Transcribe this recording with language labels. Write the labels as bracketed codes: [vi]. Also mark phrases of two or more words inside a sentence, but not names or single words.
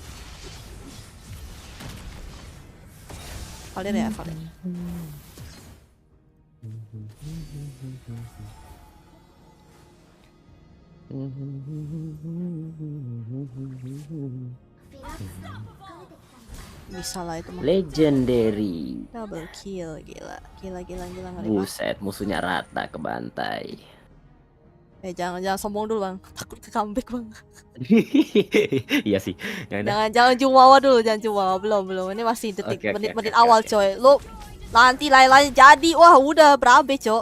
[id] Valir ya, Valir. Bisa lah itu mah. Legendary. [en] Double kill, [id] gila ngeri banget. Buset, musuhnya rata ke bantai. Jangan sombong dulu bang, takut ke comeback bang. Iya sih. Jangan jumawa dulu, belum. Ini masih menit-menit awal oke. coy. Lu nanti lain-lain jadi, wah udah berabe cok.